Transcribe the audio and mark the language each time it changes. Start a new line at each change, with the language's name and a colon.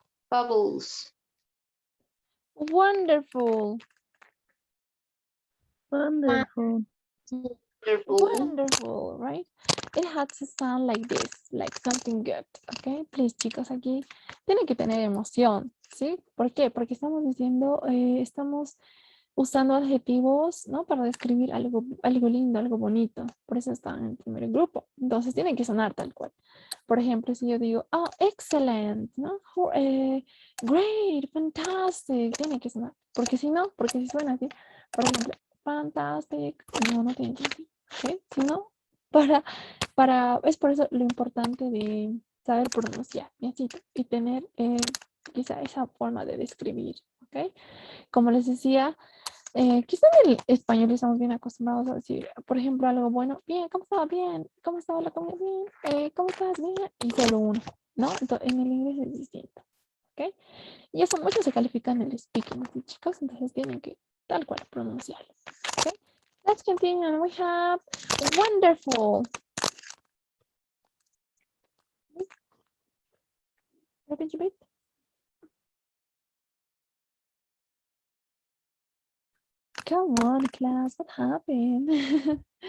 English: Bubbles. Wonderful. Wonderful. Wonderful. Wonderful, right? It has to sound like this, like something good, okay? Please,
Spanish: chicos, aquí tienen que tener emoción, ¿sí? ¿Por qué? Porque estamos diciendo, estamos usando adjetivos, ¿no? Para describir algo lindo, algo bonito. Por eso están en el primer grupo. Entonces, tienen que sonar tal cual. Por ejemplo, si yo digo,
English: oh, excellent,
Spanish: ¿no?
English: Great, fantastic,
Spanish: tiene que sonar. Porque si no, porque si suena así, por ejemplo, fantastic, no tiene sentido, ¿ok? Si no, es por eso lo importante de saber pronunciar, y tener quizá esa forma de describir, ¿ok? Como les decía, quizá en el español estamos bien acostumbrados a decir, por ejemplo, algo bueno, bien, ¿cómo estaba? Bien, ¿cómo estaba la comida? Bien, ¿cómo estás? Bien, y solo uno, ¿no? Entonces, en el inglés es distinto, ¿ok? Y eso mucho se califica en el speaking, ¿sí, chicos? Entonces tienen que tal cual pronunciarlo, ¿ok?
English: Let's continue, and we have wonderful. Repeat, repeat. Come on, class, what happened?